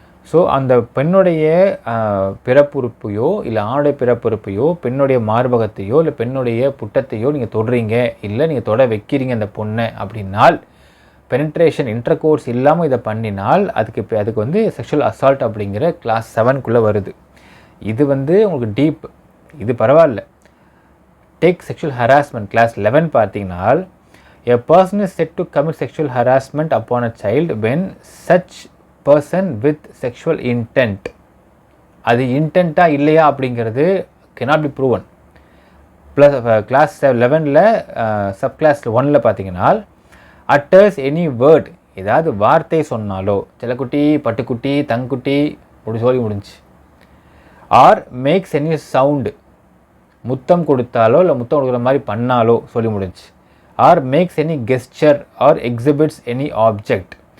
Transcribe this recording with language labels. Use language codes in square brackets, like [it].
[ta] So அந்த பெண்ணுடைய பிறப்புறுப்பையோ இல்லை ஆணுடைய பிறப்புறுப்பையோ பெண்ணுடைய மார்பகத்தையோ இல்லை பெண்ணுடைய புட்டத்தையோ நீங்கள் தொடுறீங்க, இல்லை நீங்கள் தொட வைக்கிறீங்க அந்த பொண்ணை அப்படின்னால், பெனிட்ரேஷன் இன்டர்கோர்ஸ் இல்லாமல் இதை பண்ணினால் அதுக்கு வந்து செக்ஷுவல் அசால்ட் அப்படிங்கிற கிளாஸ் 7க்குள்ளே வருது. இது வந்து உங்களுக்கு டீப், இது பரவாயில்ல. [en] take sexual harassment class 11 [ta] பார்த்தீங்கன்னா, [en] a person is said to commit sexual harassment upon a child when such person with sexual intent, [ta] அது இன்டென்ட்டா இல்லையா அப்படிங்கிறது [en] cannot be proven. [ta] Plus class 11ல் sub clause 1ல் பார்த்தீங்கன்னா, [en] utters any word, [ta] ஏதாவது வார்த்தை சொன்னாலோ, செல்லக்குட்டி, பட்டுக்குட்டி, தங்குட்டி அப்படி சொல்லி முடிஞ்சு, [en] or makes any sound, [ta] முத்தம் கொடுத்தாலோ இல்லை முத்தம் கொடுக்குற மாதிரி பண்ணாலோ சொல்லி முடிஞ்சு, [en] Or makes any gesture or exhibits any object.